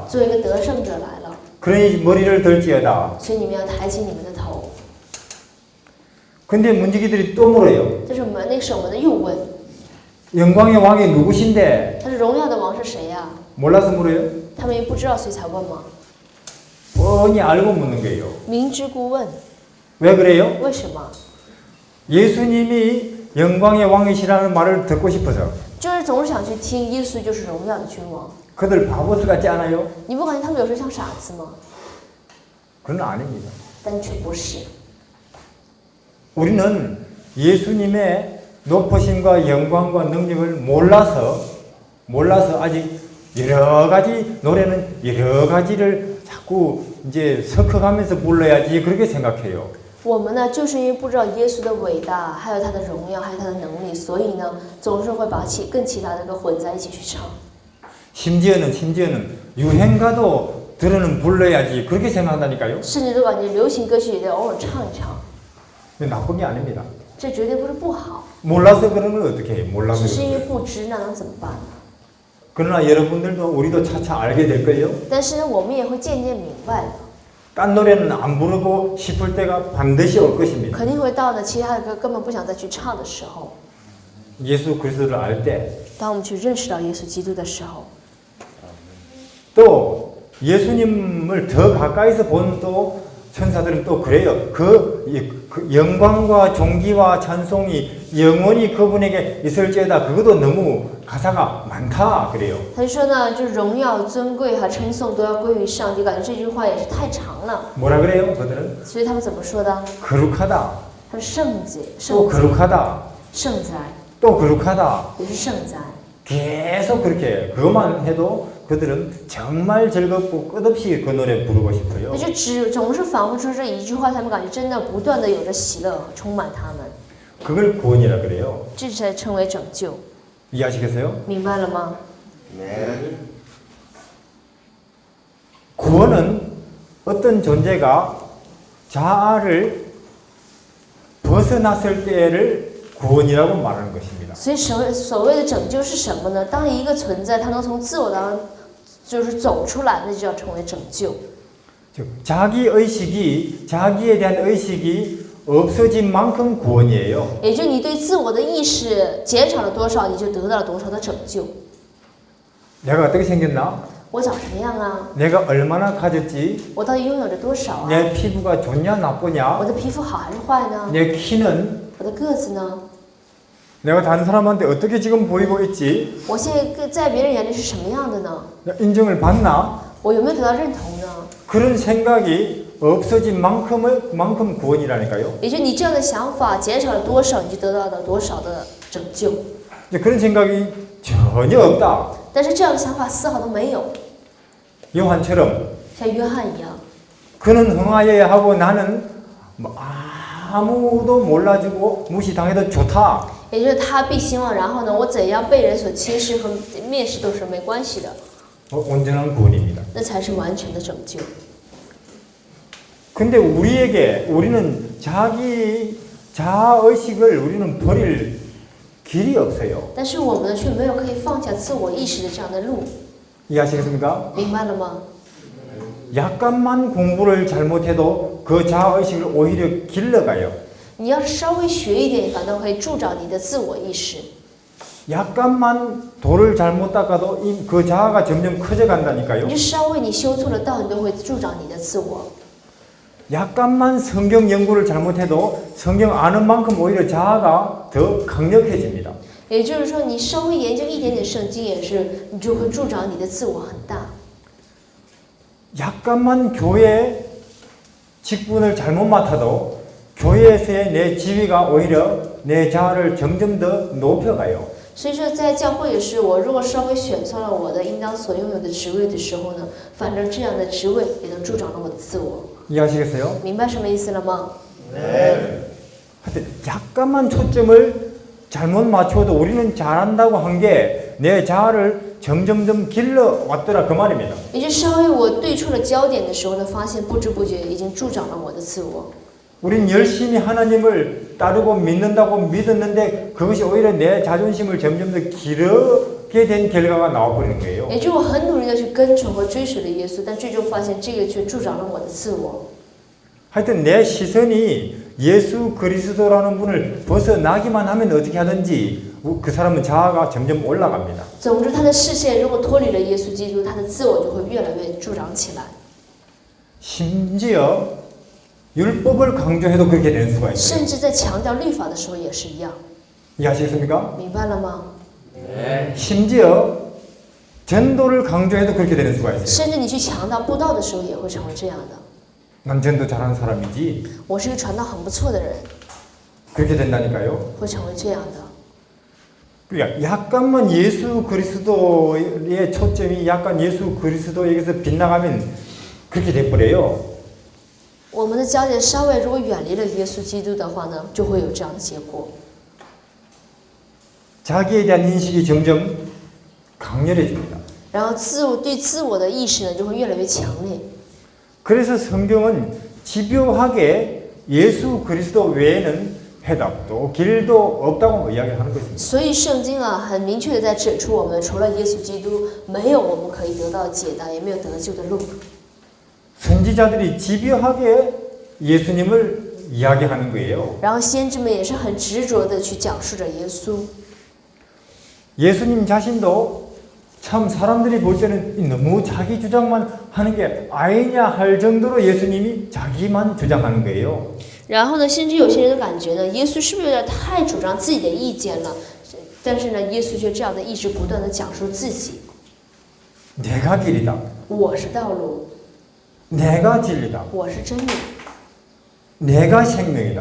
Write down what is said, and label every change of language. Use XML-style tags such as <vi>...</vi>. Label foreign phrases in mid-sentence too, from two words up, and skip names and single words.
<zh>做一个得胜者来了，</zh> <ko>그러니 머리를 들지어다.</ko> <zh>所以你们要抬起你们的头。</zh> <ko>근데 문지기들이 또 물어요.</ko> <zh>这是那个守门的又问，</zh> <ko>영광의 왕이 누구신데?</ko> <zh>他说荣耀的王是谁呀？</zh> <ko>몰라서 물어요?</ko> <zh>他们也不知道，所以才问吗？</zh> <ko>뻔히 알고 묻는 거예요.</ko> <zh>明知故问，</zh> <ko>왜 그래요?</ko> <zh>为什么？</zh> <ko>예수님이 영광의 왕이시라는 말을 듣고 싶어서.</ko> <zh>就是总是想去听耶稣就是荣耀的君王。</zh> <ko>그들 바보들 같지 않아요?</ko> <zh>你不感觉他们有时候像傻子吗？</zh> <ko>그건 아닙니다.</ko> <zh>但却不是。</zh> <ko>우리는 예수님의 높으심과 영광과 능력을 몰라서 아직 여러 가지 노래는 여러 가지를 자꾸 이제 섞어가면서 불러야지 그렇게 생각해요.</ko> <zh>我们呢，就是因为不知道耶稣的伟大，还有他的荣耀，还有他的能力，所以呢，总是会把跟其他的个混在一起去唱。</zh> <ko>심지어는 유행가도 들으는 불러야지 그렇게 생각한다니까요.</ko> <zh>甚至都感觉流行歌曲也得偶尔唱一唱，</zh> <ko>나쁜 게 아닙니다.</ko> <zh>这绝对不是不好，</zh> <ko>몰라서 그런 걸 어떻게 해? 몰라서</ko> <zh>只是因为</zh> <ko>그런</ko> <zh>不知，那能怎么办呢？</zh> <ko>그러나 여러분들도 우리도 차차 알게 될 거예요.</ko> <zh>但是呢，我们也会渐渐明白的，</zh> <ko>딴 노래는 안 부르고 싶을 때가 반드시 올 것입니다.</ko> <zh>肯定会到呢其他的歌根本不想再去唱的时候，</zh> <ko>예수 그리스도를 알 때,</ko> <zh>当我们去认识到耶稣基督的时候，</zh> <ko>또 예수님을 더 가까이서 본 또 천사들은 또 그래요. 그 영광과 존귀와 찬송이 영원히 그분에게 있을지어다. 그것도 너무 가사가 많다 그래요.</ko> <zh>他就说呢，就荣耀、尊贵和称颂都要归于上帝，感觉这句话也是太长了，</zh> <ko>뭐라 그래요? 그들은</ko> <zh>所以他们怎么说的？</zh> <ko>거룩하다.</ko> <zh>他说圣洁、</zh> <ko>또</ko> <zh>圣洁、</zh> <ko>거룩하다.</ko> <zh>圣哉，</zh> <ko>또 거룩하다.</ko> <zh>也是圣哉。</zh> <ko>계속 그렇게 그것만 해도 그들은 정말 즐겁고 끝없이 그 노래 부르고 싶어요.</ko> <zh>那就总是反复说这一句话，他们感觉真的不断的有着喜乐充满他们，</zh> <ko>그걸 구원이라 그래요.</ko> <zh>这才称为拯救，</zh> <ko>이해하시겠어요?</ko> <zh>明白了吗？</zh> <ko>구원은 어떤 존재가 자아를 벗어났을 때를 구원이라고 말하는 것입니다.</ko> <zh>所以所谓的拯救是什么呢？当一个存在它能从自我当中就是走出来，那就叫成为拯救。</zh> <ko>즉 자기 의식이 자기에 대한 의식이 없어진 만큼 구원이에요.</ko> <zh>也就你对自我的意识减少了多少，你就得到了多少的拯救。</zh> <ko>내가 어떻게 생겼나?</ko> <zh>我长什么样啊？</zh> <ko>내가 얼마나 가졌지?</ko> <zh>我到底拥有着多少啊？</zh> <ko>내 피부가 좋냐</ko> <zh>我</zh> <ko>나쁘냐?</ko> <zh>的皮肤好还是坏呢？</zh> <ko>내 키는</ko> <zh>我的个子呢？</zh> <ko>내가 다른 사람한테 어떻게 지금 보이고 있지?</ko> <zh>我现在在别人眼里是什么样的呢？</zh> <ko>인정을 받나?</ko> <zh>我有没有得到认同呢？</zh> <ko>그런 생각이 없어진 만큼 구원이라니까요.</ko> <zh>也就你这样的想法减少了多少，你就得到了多少的拯救。</zh> <ko>이제 그런 생각이 전혀 없다.</ko> <zh>但是这样的想法丝毫都没有，</zh> <ko>요한처럼</ko> <zh>像约翰一样，</zh> <ko>그는 흥하여야 하고 나는 뭐 아무도 몰라주고 무시당해도 좋다.</ko> <zh>也就是他必兴旺，然后呢，我怎样被人所轻视和蔑视都是没关系的，</zh> <ko>온전한 구원입니다.</ko> <zh>那才是完全的拯救。</zh> <ko>근데 우리는 자기 자아의식을 우리는 버릴 길이 없어요.</ko> <zh>但是我们呢，却没有可以放下自我意识的这样的路，</zh> <ko>이해하시겠습니까?</ko> <zh>明白了吗？</zh> <ko>약간만 공부를 잘못해도 그 자아의식을 오히려 길러가요.</ko> <zh>你要是稍微学一点，反倒可以助长你的自我意识。</zh> <ko>약간만 돌을 잘못 닦아도 그 자아가 점점 커져 간다니까요.</ko> <zh>你就稍微你修错了道，你都会助长你的自我。</zh> <ko>약간만 성경 연구를 잘못해도 성경 아는 만큼 오히려 자아가 더 강력해집니다.</ko> <zh>也就是说，你稍微研究一点点圣经，也是你就会助长你的自我很大。</zh> <ko>약간만 교회 직분을 잘못 맡아도 교회에서의 내 지위가 오히려 내 자아를 점점 더 높여가요.</ko> <zh>所以说，在教会也是，我如果稍微选错了我的应当所拥有的职位的时候呢，反正这样的职位也能助长了我的自我。</zh> <ko>이해하시겠어요?</ko> <zh>明白什么意思了吗？</zh> <ko>하여튼 약간만 초점을 잘못 맞춰도 우리는 잘한다고 한 게 내 자아를 점점점 길러 왔더라 그 말입니다.</ko> <zh>也就稍微我对错了焦点的时候呢，发现不知不觉已经助长了我的自我。</zh> <ko>우린 열심히 하나님을 따르고 믿는다고 믿었는데 그것이 오히려 내 자존심을 점점 더 기르게 된 결과가 나와버리는 거예요.</ko> <zh>也就是我很努力的去跟从和追随了耶稣，但最终发现这个却助长了我的自我。</zh> <ko>하여튼 내 시선이 예수 그리스도라는 분을 벗어나기만 하면 어떻게 하든지 그 사람은 자아가 점점 올라갑니다.</ko> <zh>总之，他的视线如果脱离了耶稣基督，他的自我就会越来越助长起来。</zh> <ko>심지어 율법을 강조해도 그렇게 되는 수가 있어요.</ko> <zh>甚至在强调律法的时候也是一样，</zh> <ko>이해하시겠습니까?</ko> <zh>明白了吗？</zh> <ko>심지어 전도를 강조해도 그렇게 되는 수가 있어요.</ko> <zh>甚至你去强调布道的时候也会成为这样的。</zh> <ko>난 전도 잘하는 사람이지.</ko> <zh>我是一个传道很不错的人，</zh> <ko>그렇게 된다니까요.</ko> <zh>会成为这样的。</zh> <ko>그러니까 약간만 예수 그리스도의 초점이 약간 예수 그리스도에게서 빗나가면 그렇게 돼버려요.</ko> <zh>我们的焦点稍微如果远离了耶稣基督的话呢，就会有这样的结果。</zh> <ko>자기에 대한 인식이 점점 강렬해집니다.</ko> <zh>然后对自我的意识呢，就会越来越强烈。</zh> <ko>그래서 성경은 집요하게 예수 그리스도 외에는 해답도 길도 없다고 이야기를 하는 것입니다.</ko> <zh>所以圣经啊，很明确的在指出我们除了耶稣基督，没有我们可以得到解答，也没有得救的路。</zh> <ko>선지자들이 집요하게 예수님을 이야기하는 거예요.</ko> <zh>然后先知们也是很执着的去讲述着耶稣。</zh> <ko>예수님 자신도 참 사람들이 볼 때는 너무 자기 주장만 하는 게 아니냐 할 정도로 예수님이 자기만 주장하는 거예요.</ko> <zh>然后呢，甚至有些人的感觉呢，耶稣是不是有点太主张自己的意见了？但是呢，耶稣却这样的一直不断的讲述自己。</zh> <ko>내가 길이다.</ko> <zh>我是道路，</zh> <ko>내가 진리다.</ko> <zh>我是真理，</zh> <ko>내가 생명이다.</ko>